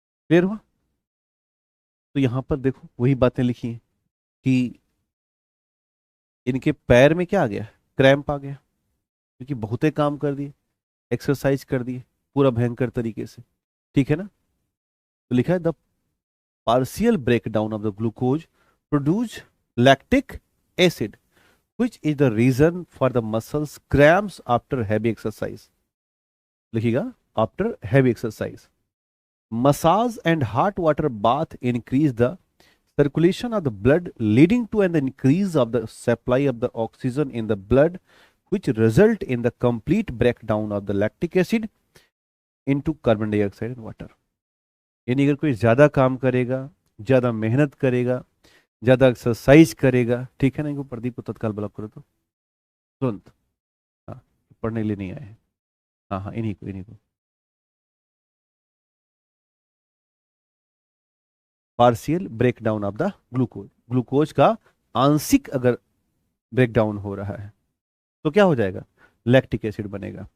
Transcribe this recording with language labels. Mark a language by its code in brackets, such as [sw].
[hi] Clear हुआ। तो यहाँ पर देखो वही बातें लिखी हैं कि इनके पैर में क्या आ गया, क्रैम्प आ गया, क्योंकि बहुते काम कर दिए, एक्सरसाइज कर दिए पूरा भयंकर तरीके से, ठीक है ना। तो लिखा है [en] The partial breakdown of the glucose produce lactic acid which is the reason for the muscles cramps after heavy exercise। [hi] लिखिएगा [en] after heavy exercise। Massage and hot water bath increase the circulation of the blood, leading to an increase of the supply of the oxygen in the blood, which result in the complete breakdown of the lactic acid into carbon dioxide and water। [hi] यानी अगर कोई ज्यादा काम करेगा, ज्यादा मेहनत करेगा, ज्यादा एक्सरसाइज करेगा, ठीक है ना, इनको प्रदीप को तत्काल ब्लॉक करो तो तुरंत। हाँ, पढ़ने के लिए नहीं आए हैं। हाँ हाँ, इन्हीं को [en] partial breakdown of the glucose, [hi] glucose का आंशिक अगर ब्रेकडाउन हो रहा है तो क्या हो जाएगा, लैक्टिक एसिड बनेगा।